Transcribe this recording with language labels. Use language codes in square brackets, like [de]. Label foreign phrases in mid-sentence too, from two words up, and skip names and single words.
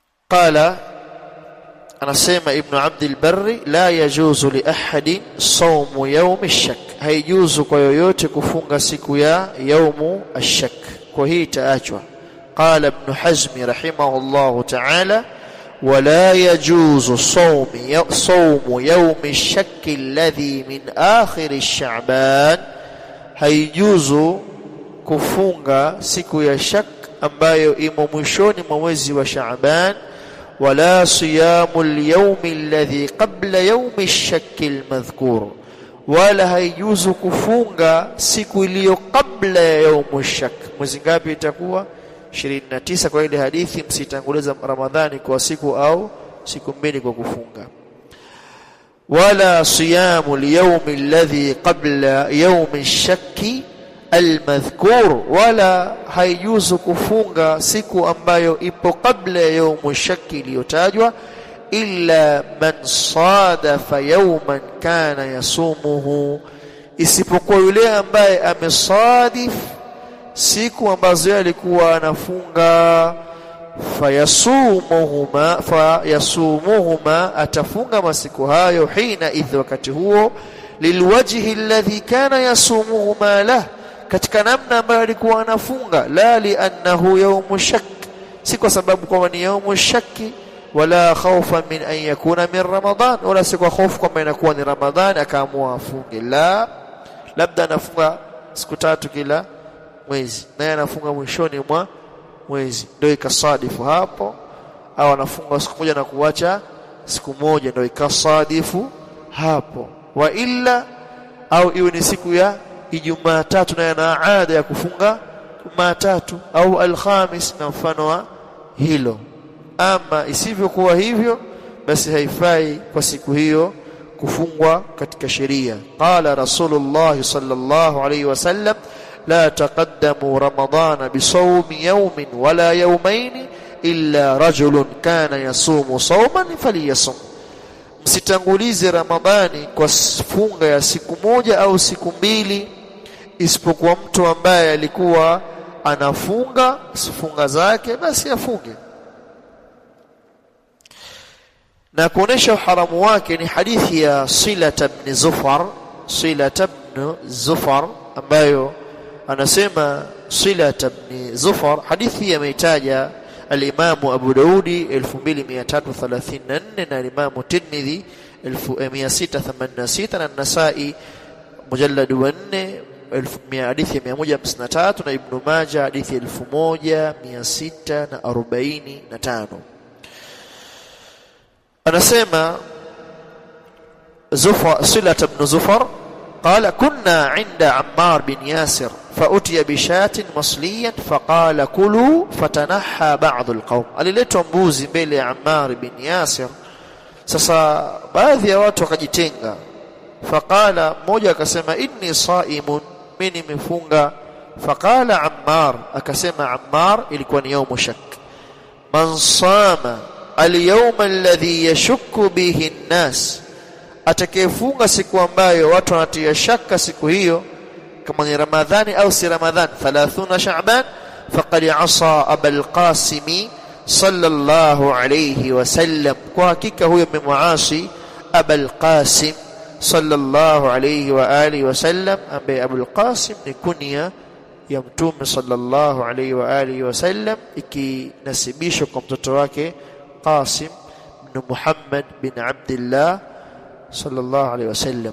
[ar] قال anasema Ibn Abd al-Barr لا يجوز لأحد صوم يوم الشك, [sw] haijuzu kwa yoyote kufunga siku ya [ar] يوم الشك, [sw] kwa hii taachwa. [ar] قال ابن حزم رحمه الله تعالى ولا يجوز صوم يوم الشك الذي من آخر الشعبان, [sw] haijuzu kufunga siku ya shak ambayo imo mwishoni mwa mwezi wa Shaaban. [ar] ولا صيام اليوم الذي قبل يوم الشك المذكور, [sw] wala haijuzu kufunga siku iliyo kabla ya [ar] يوم الشك. [sw] Mwezi ngapi itakuwa? 29 kwa ile hadithi, msitanguliza Ramadhani kwa siku au siku mbili kwa kufunga. [ar] ولا صيام اليوم الذي قبل يوم الشك المذكور, [sw] wala haijuzu kufunga siku ambayo ipo kabla ya [ar] يوم الشك [sw] iliyotajwa, [ar] إلا من صادف يوما كان يصومه, [sw] isipokuwa yule ambaye amesadif siku ambazo alikuwa anafunga. [ar] فيصومهما [sw] atafunga masiku hayo, [ar] حينئذ, [sw] wakati huo, [ar] للوجه الذي كان يصومهما له, [sw] katika namna ambayo alikuwa anafunga, [ar] لا لأنه يوم شك, [sw] si kwa sababu kwa ni [ar] يوم شك, ولا خوفا من أن يكون من رمضان, [sw] wala si kwa hofu kwamba inakuwa ni Ramadhani akaamua afunge. La, labda anafunga siku 3 kila mwezi, naye anafunga mwishoni mwa mwezi, ndio ikasadifu hapo. Au anafunga siku moja na kuacha siku moja, ndio ikasadifu hapo. [ar] وإلا, [sw] au iwe ni siku ya Ijumaa 3 na yana ada ya kufunga Jumatatu au Alhamis na mfano wa hilo. Ama isivyokuwa hivyo, basi haifai kwa siku hiyo kufungwa katika sheria. [ar] قال رسول الله صلى الله عليه وسلم لا تقدموا رمضان بصوم يوم ولا يومين إلا رجل كان يصوم صوما فليصم, [sw] msitangulize Ramadhani kwa funga ya siku moja au siku mbili, isipokuwa mtu ambaye alikuwa anafunga funga zake, basi afunge. Na kuonesha haramu wake ni hadithi ya Silat ibn Zufar ambayo anasema Silat ibn Zufar, hadithi ameitaja al-Imam Abu Daudi 2334 na al-Imam Tirmidhi 1686 na An-Nasa'i mujallad 4 hadithi 153 na Ibn Majah hadithi 1645. [ar] anasema Silat ibn Zufar قال كنا عند عمار بن ياسر فأتي بشاة مصليا فقال كلوا فتنحى بعض القوم. [sw] aliletwa mbuzi mbele ya Ammar bin Yasir, sasa baadhi ya watu wakajitenga. Faqala, mmoja akasema [ar] إني صائم, [sw] mimi nimefunga. [ar] فقال عمار, akasema Ammar, [sw] ilikuwa ni [ar] يوم الشك، من صام اليوم الذي يشك به الناس, [sw] atakayefunga siku ambayo watu wanatia shaka siku hiyo kama ni Ramadhani au si Ramadhani, 30 Shaaban, [ar] فقد عصى أبو القاسم صلى الله عليه وسلم, [sw] kwa hakika huyo amemuasi Abul Qasim [ar] صلى الله عليه وعلى آله وسلم, [sw] ambaye Abul Qasim ni kunia ya Mtume [ar] صلى الله عليه وعلى آله وسلم, [sw] ikinasibishwa kwa mtoto wake Qasim ibn Muhammad bin Abdullah [ar] صلى الله عليه وسلم.